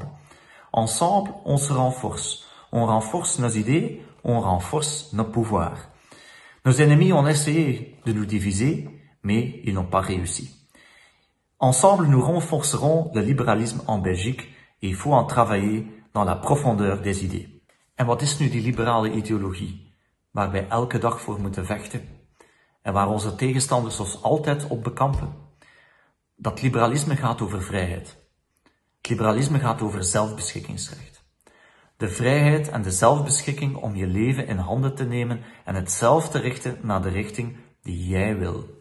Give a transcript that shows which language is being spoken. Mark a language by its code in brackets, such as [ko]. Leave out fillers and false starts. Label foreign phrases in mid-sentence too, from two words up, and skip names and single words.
[fr] Ensemble, on se renforce. On renforce nos idées, on renforce nos pouvoirs. Nos ennemis ont essayé de nous diviser, mais ils n'ont pas réussi. Ensemble, nous renforcerons le libéralisme en Belgique et il faut en travailler dans la profondeur des idées. [nl] En wat is nu die liberale ideologie, waar wij elke dag voor moeten vechten en waar onze tegenstanders ons altijd op bekampen? Dat liberalisme gaat over vrijheid. Het liberalisme gaat over zelfbeschikkingsrecht. De vrijheid en de zelfbeschikking om je leven in handen te nemen en het zelf te richten naar de richting die jij wil.